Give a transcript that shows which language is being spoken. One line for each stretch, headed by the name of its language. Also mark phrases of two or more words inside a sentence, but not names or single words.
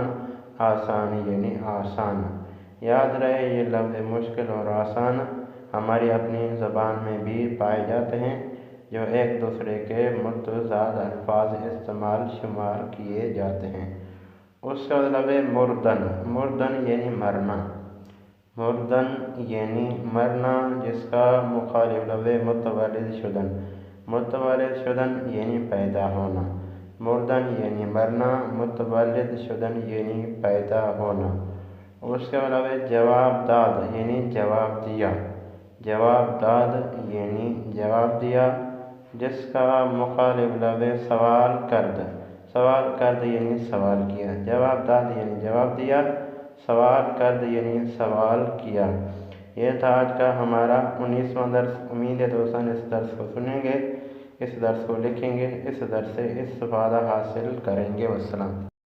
Urdu: آسان یعنی آسان۔ یاد رہے یہ لفظ مشکل اور آسان ہماری اپنی زبان میں بھی پائے جاتے ہیں، جو ایک دوسرے کے متضاد الفاظ استعمال شمار کیے جاتے ہیں۔ اس کے بعد لفظ مردن۔ مردن یعنی مرنا۔ مردن یعنی مرنا، جس کا مخالف لفظ
Persian: متولد شدن۔ متولد شدن
Urdu: یعنی پیدا ہونا۔ مردن یعنی مرنا،
Persian: متولد شدن
Urdu: یعنی پیدا ہونا۔ اس کے علاوہ
Persian: جواب داد
Urdu: یعنی جواب دیا۔
Persian: جواب داد
Urdu: یعنی جواب دیا، جس کا مخالف لفظ
Persian: سوال کرد۔ سوال کرد
Urdu: یعنی سوال کیا۔
Persian: جواب داد
Urdu: یعنی جواب دیا،
Persian: سوال کرد
Urdu: یعنی سوال کیا۔ یہ تھا آج کا ہمارا 19واں درس۔ امید ہے دوستان اس درس کو سنیں گے، اس درس کو لکھیں گے، اس درس سے استفادہ حاصل کریں گے۔ والسلام۔